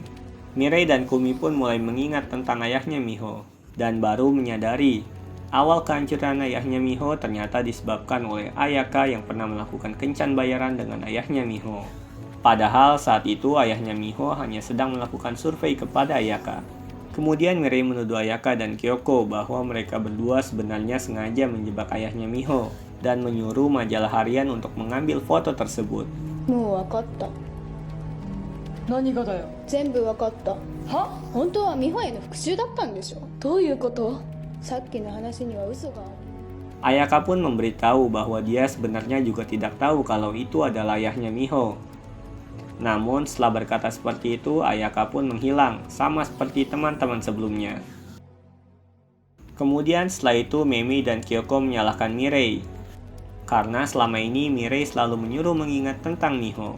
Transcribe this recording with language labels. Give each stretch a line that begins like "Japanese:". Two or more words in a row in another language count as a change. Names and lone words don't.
Indonesian: Mirei dan Kumi pun mulai mengingat tentang ayahnya Miho dan baru menyadari awal kehancuran ayahnya Miho ternyata disebabkan oleh Ayaka yang pernah melakukan kencan bayaran dengan ayahnya Miho. Padahal saat itu ayahnya Miho hanya sedang melakukan survei kepada Ayaka. Kemudian Mirei menuduh Ayaka dan Kyoko bahwa mereka berdua sebenarnya sengaja menjebak ayahnya Miho dan menyuruh majalah harian untuk mengambil foto tersebut.
Japanese: もう分かった。何がだよ。全部分かった。は？本当は美穂への復讐だったんでしょ。どういうこと？さっきの話には嘘がある。
Indonesian: Ayaka pun memberitahu bahwa dia sebenarnya juga tidak tahu kalau itu adalah ayahnya Miho. Namun setelah berkata seperti itu, Ayaka pun menghilang, sama seperti teman-teman sebelumnya. Kemudian setelah itu Memi dan Kyoko menyalahkan Mirei, karena selama ini Mirei selalu menyuruh mengingat tentang Miho.